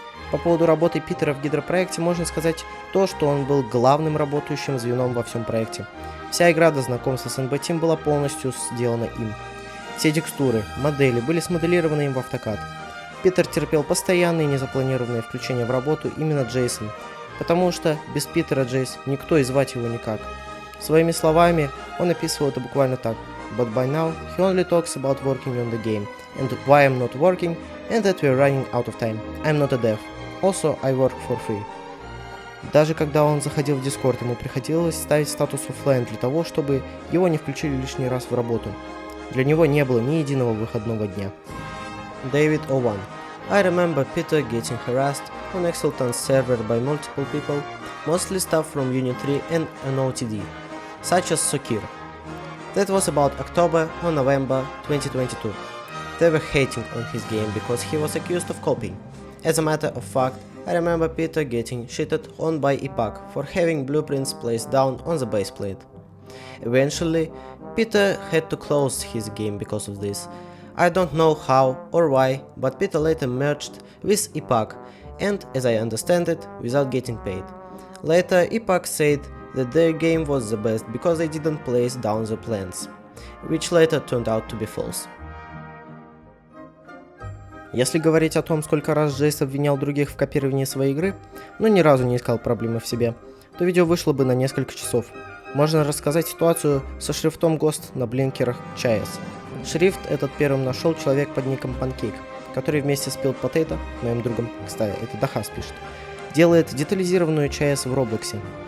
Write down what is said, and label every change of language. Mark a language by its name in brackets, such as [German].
[Russian] По поводу работы Питера в гидропроекте можно сказать то, что он был главным работающим звеном во всем проекте. Вся игра до знакомства с NB Team была полностью сделана им. Все текстуры, модели были смоделированы им в AutoCAD. Питер терпел постоянные незапланированные включения в работу именно Джейсон, потому что без Питера Джейс никто и звать его никак. Своими словами он описывал это буквально так: [English] But by now he only talks about working on the game, and why I'm not working, and that we're running out of time. I'm not a dev. Also, I work for free. Даже когда он заходил в Discord, ему приходилось ставить статус оффлайн для того, чтобы его не включили лишний раз в работу. Для него не было ни единого выходного дня. David O1. I remember Peter getting harassed on Exultant's server by multiple people, mostly staff from Unit 3 and an OTD, such as Sokir. That was about October or November 2022. They were hating on his game because he was accused of copying. As a matter of fact, I remember Peter getting shitted on by Ipag for having blueprints placed down on the baseplate. Eventually, Peter had to close his game because of this. I don't know how or why, but Peter later merged with Ipag, and as I understand it, without getting paid. Later, Ipag said that their game was the best because they didn't place down the plans, which later turned out to be false. [Russian] Если говорить о том, сколько раз Джейс обвинял других в копировании своей игры, но ни разу не искал проблемы в себе, то видео вышло бы на несколько часов. Можно рассказать ситуацию со шрифтом Ghost на блинкерах CHAOS. Шрифт этот первым нашел человек под ником Pancake, который вместе с Pilled Potato, моим другом, кстати, это Дахас пишет, делает детализированную CHAOS в Роблоксе.